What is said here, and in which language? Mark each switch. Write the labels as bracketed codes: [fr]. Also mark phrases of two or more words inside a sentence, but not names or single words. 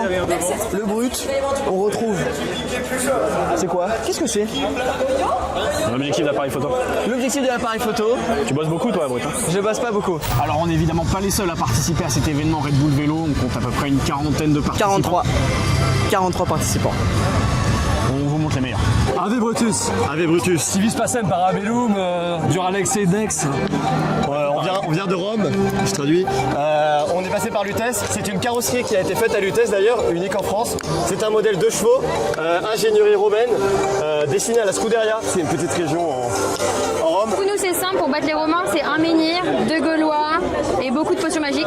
[fr] Le brut, on retrouve. C'est quoi? Qu'est-ce que c'est? L'objectif d'appareil photo. L'objectif de l'appareil photo. Tu bosses beaucoup toi Brut hein? Je bosse pas beaucoup. Alors on n'est évidemment pas les seuls à participer à cet événement Red Bull Vélo, on compte à peu près une quarantaine de participants. 43 participants. On vous montre les meilleurs. [la] Ave Brutus. Ave Brutus. Civis Pacem, Parabellum, Duralex et Dex. [fr] On vient de Rome, je traduis. On est passé par Lutèce. C'est une carrosserie qui a été faite à Lutèce d'ailleurs, unique en France. C'est un modèle 2 chevaux, ingénierie romaine, destiné à la Scuderia. C'est une petite région en Rome. Pour nous c'est simple, pour battre les Romains c'est un menhir, deux Gaulois et beaucoup de potions magiques.